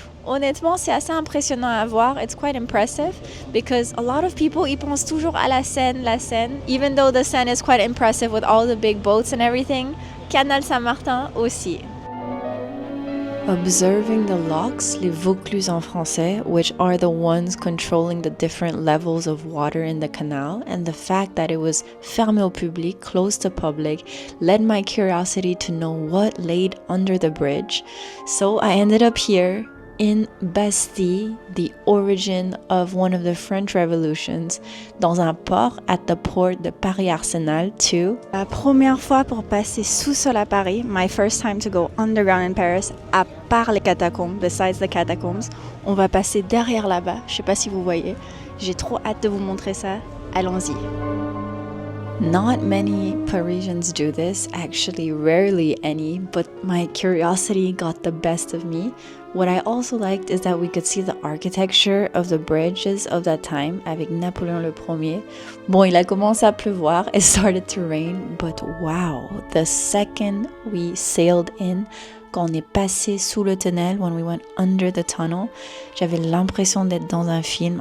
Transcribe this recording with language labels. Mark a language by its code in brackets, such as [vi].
[fr] Honnêtement, c'est assez impressionnant à voir. [en] It's quite impressive because a lot of people, [fr] ils pensent toujours à la Seine. [en] Even though the Seine is quite impressive with all the big boats and everything, Canal Saint-Martin aussi. Observing the locks, [fr] les Vaucluse en français, [en] which are the ones controlling the different levels of water in the canal, and the fact that it was [fr] fermé au public, [en] closed to public, led my curiosity to know what laid under the bridge. So I ended up here in Bastille, the origin of one of the French revolutions, [fr] dans un port [en] at the port de Paris-Arsenal too. [fr] La première fois pour passer sous-sol à Paris, [en] my first time to go underground in Paris, [fr] à part les catacombes, [en] besides the catacombs, [fr] on va passer derrière là-bas, je sais pas si vous voyez, j'ai trop hâte de vous montrer ça, allons-y. [en] Not many Parisians do this, actually rarely any, but my curiosity got the best of me. What I also liked is that we could see the architecture of the bridges of that time [fr] avec Napoléon le Premier. Bon, il a commencé à pleuvoir, [en] it started to rain, but wow, the second we sailed in, [fr] quand on est passé sous le tunnel, [en] when we went under the tunnel, [fr] j'avais l'impression d'être dans un film.